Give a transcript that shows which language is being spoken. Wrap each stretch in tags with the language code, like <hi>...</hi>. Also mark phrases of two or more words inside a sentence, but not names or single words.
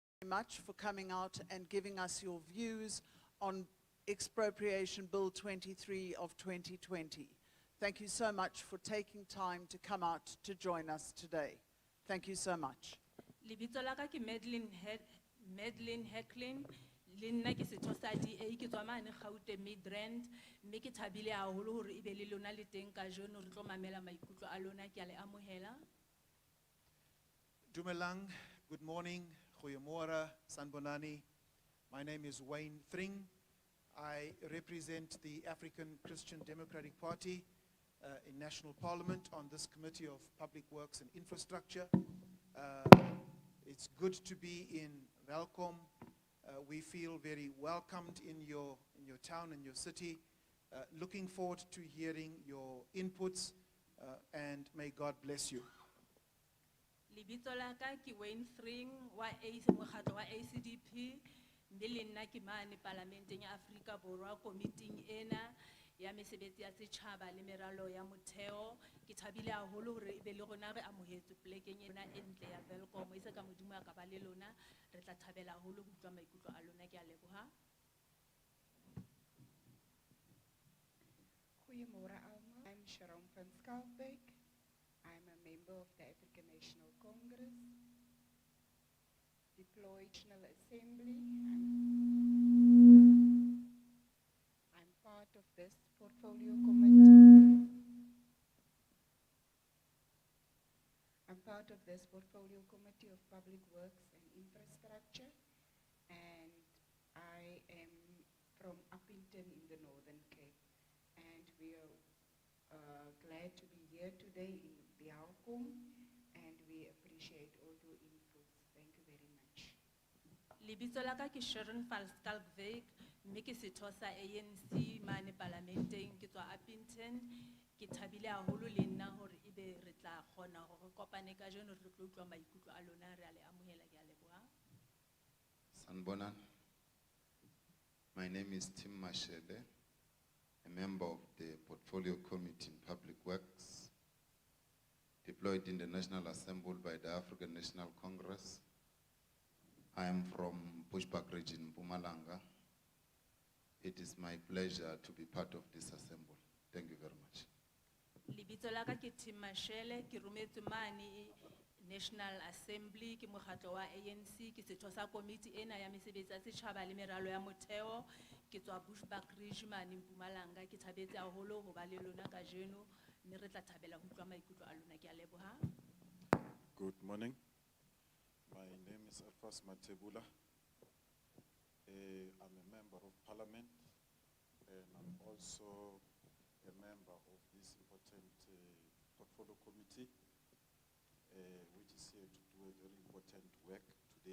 <en>much for coming out and giving us your views on Expropriation Bill 23 of 2020. Thank you so much for taking time to come out to join us today. Thank you so much.</en> <st>Lebitso la ka ke Madeline Hecklin, le nna ke setho sa DA ke tswa mane Gauteng Midrand, mme ke thabile haholo hore e be le lona le teng ka jeno re tlo mamela maikutlo a lona ke a le amohela. Dumelang,</st> <en>good morning, goeiemôre, sanbonani. My name is Wayne Thring. I represent the African Christian Democratic Party in National Parliament on this Committee of Public Works and Infrastructure. It's good to be in Welkom. We feel very welcomed in your town and your city. Looking forward to hearing your inputs and may God bless you.</en> <st>Lebitso la ka ke Wayne Thring wa mokgatlo wa ACDP, mme le nna ke mane Parlamenteng ya Afrika Borwa committee ena ya mesebetsi ya setjhaba le meralo ya motheo. Ke thabile haholo hore e be le rona re amohetswe plekeng ena e ntle ya Welkom. Isa ka modimo a ka ba le lona re tla thabela haholo ho utlwa maikutlo a lona ke a leboha.</st> <af>Goeiemôre almal.</af> <en>I'm Sharon van Skalkwyk. I'm a member of the African National Congress, deployed National Assembly. I'm part of this portfolio committee. I'm part of this portfolio committee of Public Works and Infrastructure, and I am from Uppington in the Northern Cape, and we are glad to be here today in Welkom, and we appreciate all your inputs. Thank you very much.</en> <st>Lebitso la ka ke Sharon van Skalkwyk, mme ke setho sa ANC mane Parlamenteng ke tswa Uppington. Ke thabile haholo le nna hore e be re tla kgona hore re kopane ka jeno re tlo utlwa maikutlo a lona re a le amohela ke a leboha.</st> <zu>Sanbonan.</zu> <en>My name is Tim Mashele, a member of the Portfolio Committee in Public Works, deployed in the National Assembly by the African National Congress. I am from Bushbuck region, Mpumalanga. It is my pleasure to be part of this assembly. Thank you very much.</en> <st>Lebitso la ka ke Tim Mashele, ke rometswe mane National Assembly ke mokgatlo wa ANC ke setho sa committee ena ya mesebetsi ya setjhaba le meralo ya motheo ke tswa Bushbuck region mane Mpumalanga. Ke thabetse haholo ho ba le lona ka jeno mme re tla thabela ho utlwa maikutlo a lona ke a leboha.</st> <en>Good morning. My name is Alphas Matebula. I'm a member of Parliament, and I'm also a member of this important portfolio committee, which is here to do a very important work today.</en>